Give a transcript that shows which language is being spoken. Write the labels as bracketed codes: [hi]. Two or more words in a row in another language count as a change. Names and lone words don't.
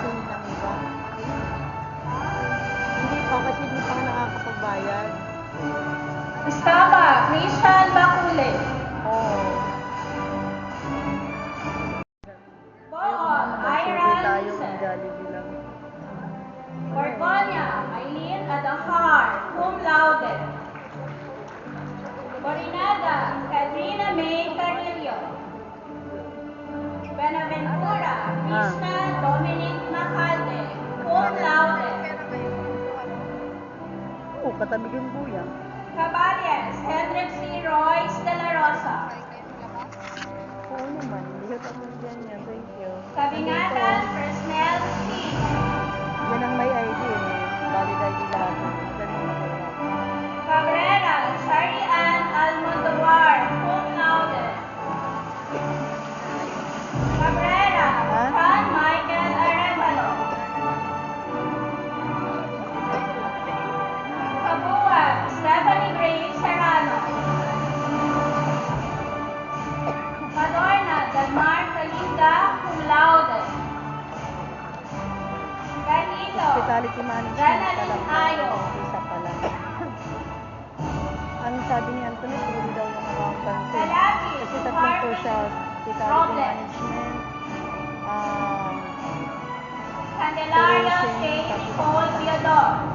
[tl] Hindi pa kasi hindi pa nga nakakapagbayad. Estaba Christian Bakule. Oo. Bohol Survey Ira tayo ng Lisen. Jollibee lang. Borgonya Aileen Adahar, [la] cum laude. [tl] Borinada Katrina May Carrillo. Benaventura Krishna Dominic Macalde, [la] cum laude. [tl] Oo, katabi yung kuya. Caballes Hendrik C. Royce de la Rosa. Oo naman, hindi ka tapos dyan yan. [en] Thank you. [tl] Kabingatan Fresnel C. Yan ang may ID eh. Valid ID lahat. Galing na kaya. Cabrera Shari Ann Almodovar, [la] cum laude. [tl] Cabrera John Michael Arevalo. Kabuwag Stephanie Grace Serrano. Madorna Delmar Kalinga, [la] cum laude. [tl] Gahilo [en] Hospitality management [tl] Janalyn Ayo. Isa pa lang. Ang sabi ni Anthony, pwede daw yung accountancy. Salapi Kasi tatlong po siya. Hospitality Robles. management. Candelaria J. Nicole Theodore.